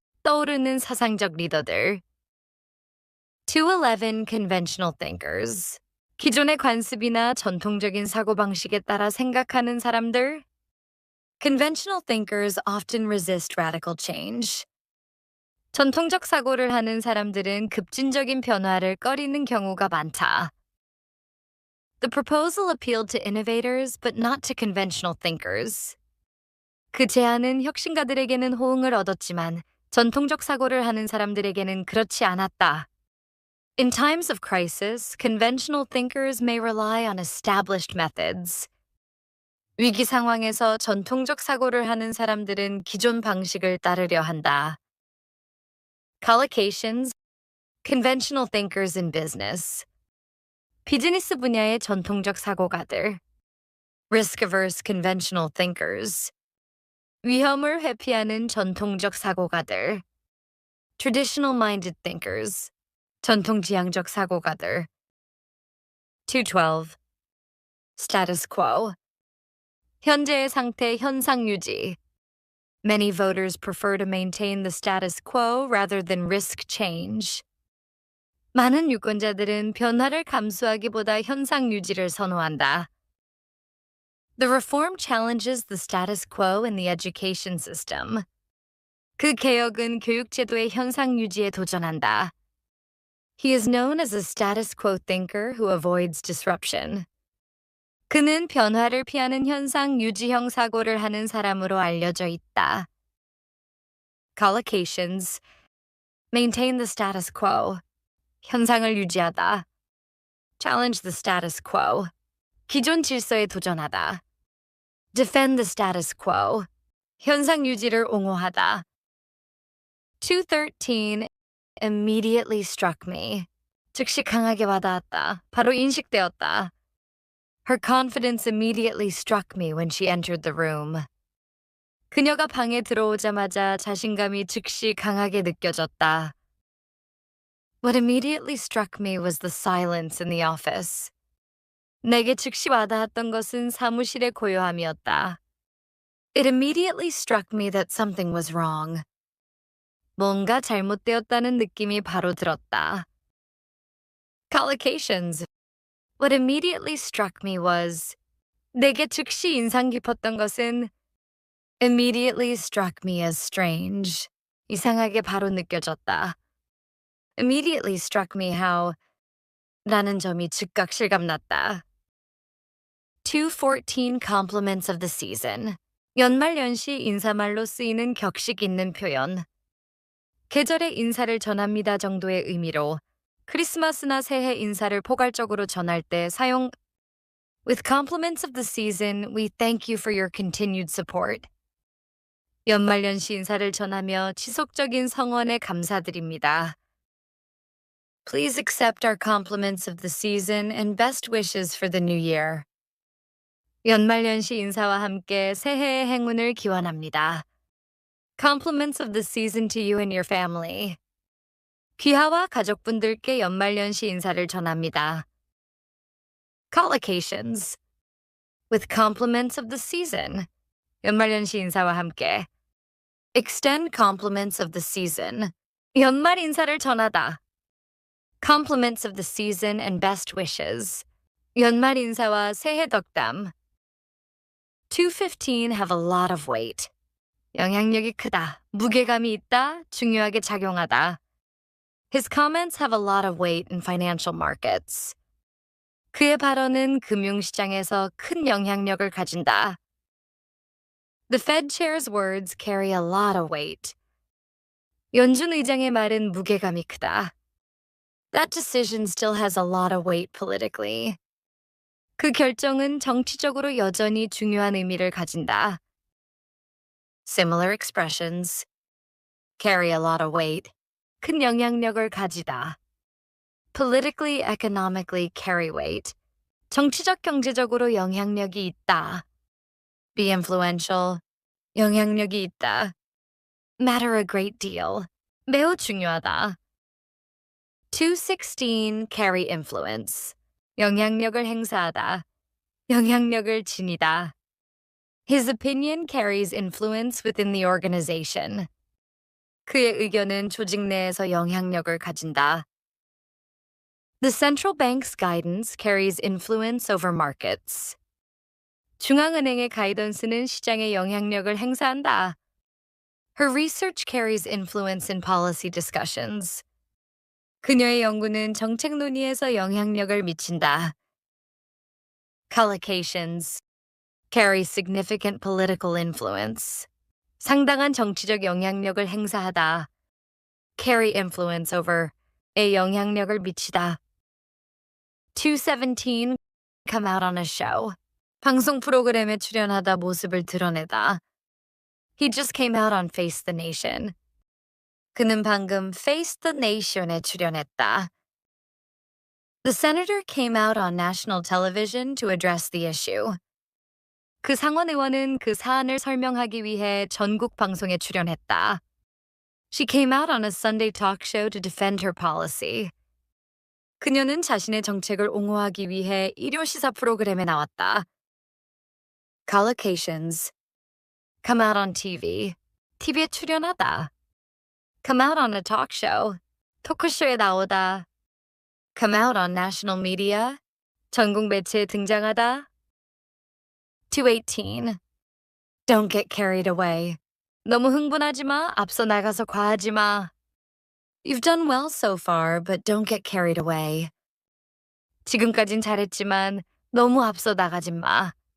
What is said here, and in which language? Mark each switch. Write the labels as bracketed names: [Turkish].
[Korean] 떠오르는 사상적 리더들. [English] 211 Conventional thinkers. [Korean] 기존의 관습이나 전통적인 사고방식에 따라 생각하는 사람들. [English] Conventional thinkers often resist radical change. [Korean] 전통적 사고를 하는 사람들은 급진적인 변화를 꺼리는 경우가 많다. [English] The proposal appealed to innovators but not to conventional thinkers. [Korean] 그 제안은 혁신가들에게는 호응을 얻었지만 전통적 사고를 하는 사람들에게는 그렇지 않았다. [English] In times of crisis, conventional thinkers may rely on established methods. [Korean] 위기 상황에서 전통적 사고를 하는 사람들은 기존 방식을 따르려 한다. [English] Collocations. Conventional thinkers in business. [Korean] 비즈니스 분야의 전통적 사고가들. [English] Risk-averse conventional thinkers. [Korean] 위험을 회피하는 전통적 사고가들. [English] Traditional-minded thinkers. [Korean] 전통지향적 사고가들. 212. [English] Status quo. [Korean] 현재의 상태 현상 유지. [English] Many voters prefer to maintain the status quo rather than risk change. [Korean] 많은 유권자들은 변화를 감수하기보다 현상 유지를 선호한다. [English] The reform challenges the status quo in the education system. [Korean] 그 개혁은 교육제도의 현상 유지에 도전한다. [English] He is known as a status quo thinker who avoids disruption. [Korean] 그는 변화를 피하는 현상 유지형 사고를 하는 사람으로 알려져 있다. [English] Collocations. Maintain the status quo. [Korean] 현상을 유지하다. [English] Challenge the status quo. [Korean] 기존 질서에 도전하다. [English] Defend the status quo. [Korean] 현상 유지를 옹호하다. 213. [English] Immediately struck me. [Korean] 즉시 강하게 와닿았다. 바로 인식되었다. [English] Her confidence immediately struck me when she entered the room. [Korean] 그녀가 방에 들어오자마자 자신감이 즉시 강하게 느껴졌다. [English] What immediately struck me was the silence in the office. [Korean] 내게 즉시 와닿았던 것은 사무실의 고요함이었다. [English] It immediately struck me that something was wrong. [Korean] 뭔가 잘못되었다는 느낌이 바로 들었다. [English] Collocations. What immediately struck me was [Korean] 내게 즉시 인상 깊었던 것은 [English] immediately struck me as strange. [Korean] 이상하게 바로 느껴졌다. [English] Immediately struck me how [Korean] 라는 점이 즉각 실감났다. [English] 214 compliments of the season. [Korean] 연말연시 인사말로 쓰이는 격식 있는 표현. 계절의 인사를 전합니다 정도의 의미로 크리스마스나 새해 인사를 포괄적으로 전할 때 사용 [English] With compliments of the season, we thank you for your continued support. [Korean] 연말연시 인사를 전하며 지속적인 성원에 감사드립니다. [English] Please accept our compliments of the season and best wishes for the new year. [Korean] 연말연시 인사와 함께 새해의 행운을 기원합니다. [English] Compliments of the season to you and your family. [Korean] 귀하와 가족분들께 연말연시 인사를 전합니다. [English] Collocations. With compliments of the season. [Korean] 연말연시 인사와 함께. [English] Extend compliments of the season. [Korean] 연말 인사를 전하다. [English] Compliments of the season and best wishes. [Korean] 연말 인사와 새해 덕담. [English] 215 have a lot of weight. [Korean] 영향력이 크다, 무게감이 있다, 중요하게 작용하다. [English] His comments have a lot of weight in financial markets. [Korean] 그의 발언은 금융시장에서 큰 영향력을 가진다. [English] The Fed chair's words carry a lot of weight. [Korean] 연준 의장의 말은 무게감이 크다. [English] That decision still has a lot of weight politically. [Korean] 그 결정은 정치적으로 여전히 중요한 의미를 가진다. [English] Similar expressions. Carry a lot of weight. [Korean] 큰 영향력을 가지다. [English] Politically, economically carry weight. [Korean] 정치적, 경제적으로 영향력이 있다. [English] Be influential. [Korean] 영향력이 있다. [English] Matter a great deal. [Korean] 매우 중요하다. 216 [English] carry influence. [Korean] 영향력을 행사하다. 영향력을 지니다. [English] His opinion carries influence within the organization. [Korean] 그의 의견은 조직 내에서 영향력을 가진다. [English] The central bank's guidance carries influence over markets. [Korean] 중앙은행의 가이던스는 시장에 영향력을 행사한다. [English] Her research carries influence in policy discussions. [Korean] 그녀의 연구는 정책 논의에서 영향력을 미친다. [English] Collocations. Carry significant political influence. [Korean] 상당한 정치적 영향력을 행사하다. [English] Carry influence over. [Korean] 에 영향력을 미치다. [English] 217. Come out on a show. [Korean] 방송 프로그램에 출연하다 모습을 드러내다. [English] He just came out on Face the Nation. [Korean] 그는 방금 Face the Nation에 출연했다. [English] The senator came out on national television to address the issue. [Korean] 그 상원 의원은 그 사안을 설명하기 위해 전국 방송에 출연했다. [English] She came out on a Sunday talk show to defend her policy. [Korean] 그녀는 자신의 정책을 옹호하기 위해 일요 시사 프로그램에 나왔다. [English] Collocations. Come out on TV. [Korean] TV에 출연하다. [English] Come out on a talk show. [Korean] 토크쇼에 나오다. [English] Come out on national media. [Korean] 전국 매체에 등장하다. 218. [English] Don't get carried away. [Korean] 너무 흥분하지 마. 앞서 나가서 과하지 마. [English] You've done well so far, but don't get carried away. [Korean] 지금까진 잘했지만 너무 앞서 나가지 마.